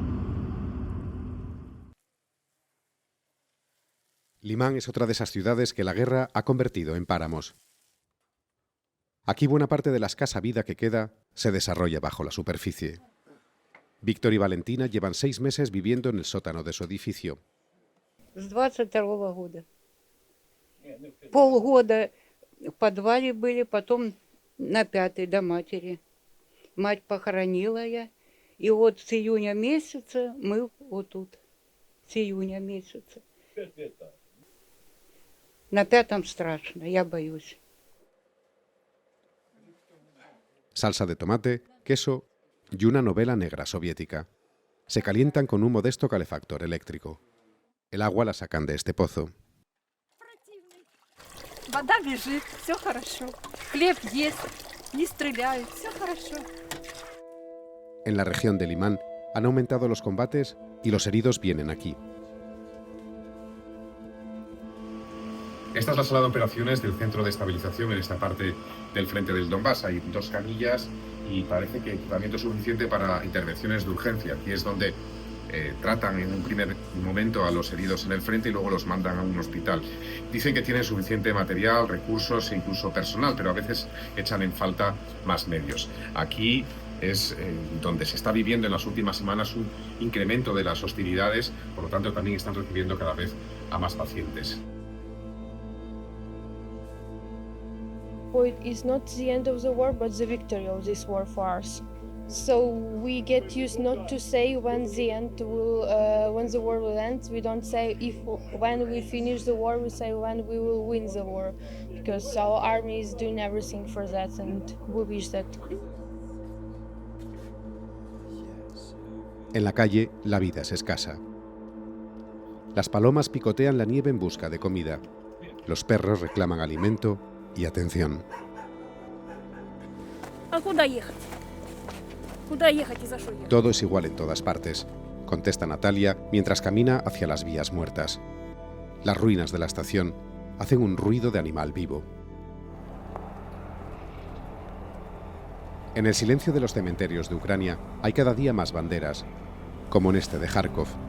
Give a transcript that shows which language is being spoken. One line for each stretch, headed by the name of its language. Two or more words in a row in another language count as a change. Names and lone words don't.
Spanish: Limán es otra de esas ciudades que la guerra ha convertido en páramos. Aquí buena parte de la escasa vida que queda se desarrolla bajo la superficie. Víctor y Valentina llevan 6 meses viviendo en el sótano de su edificio.
Russian: С 22-го года. Полгода в подвале были, потом на 5-й до матери. Мать похоронила я. И вот с июня месяца мы вот тут, с июня месяца. На 5-м страшно, я боюсь.
Spanish: Salsa de tomate, queso y una novela negra soviética. Se calientan con un modesto calefactor eléctrico. El agua la sacan de este pozo.
Russian: Вода бежит, все хорошо. Хлеб есть, не стреляют, все хорошо.
Spanish: En la región de Limán han aumentado los combates y los heridos vienen aquí. Esta es la sala de operaciones del centro de estabilización en esta parte del frente del Donbass. Hay 2 camillas y parece que equipamiento suficiente para intervenciones de urgencia. Aquí es donde tratan en un primer momento a los heridos en el frente y luego los mandan a un hospital. Dicen que tienen suficiente material, recursos e incluso personal, pero a veces echan en falta más medios. Aquí es donde se está viviendo en las últimas semanas un incremento de las hostilidades, por lo tanto también están recibiendo cada vez a más pacientes.
English: It is not the end of the war, but the victory of this war for us. So we get used not to say when the war will end. We don't say when we finish the war. We say when we will win the war, because our army is doing everything for that, and we wish that.
Spanish: En la calle, la vida es escasa. Las palomas picotean la nieve en busca de comida. Los perros reclaman alimento y atención.
Russian: А куда ехать? Куда ехать и за что ехать?
Spanish: Todo es igual en todas partes, contesta Natalia mientras camina hacia las vías muertas. Las ruinas de la estación hacen un ruido de animal vivo. En el silencio de los cementerios de Ucrania hay cada día más banderas, como en este de Kharkov.